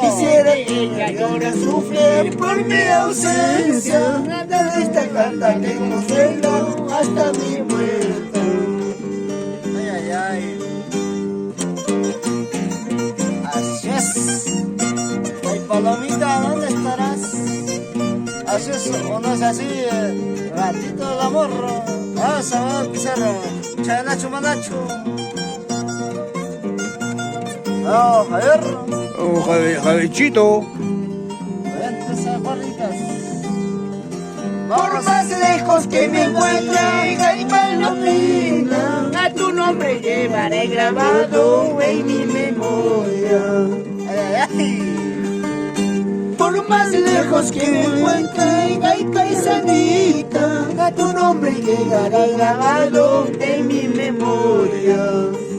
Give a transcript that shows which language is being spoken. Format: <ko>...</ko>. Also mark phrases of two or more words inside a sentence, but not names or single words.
<es>Quisiera que ella llora, sufre por mi ausencia, mandando esta carta de consuelo hasta mi vuelta. Ay, ay, ay. Así es. Ay, Palomita, ¿dónde estarás? Así es, o no es así, ratito del amor. Vamos a ver, Pizarro.</es> <qu>Chanacho, manacho.</qu> <es>Oh, Javier. Oh, Javechito. Vente, Juanitas. Por más lejos que me encuentre, hay Palomina, a tu nombre llevaré grabado en mi memoria. Ay, ay, ay. Por más lejos que me encuentre, hay paisanita, a tu nombre llegará grabado en mi memoria.</es>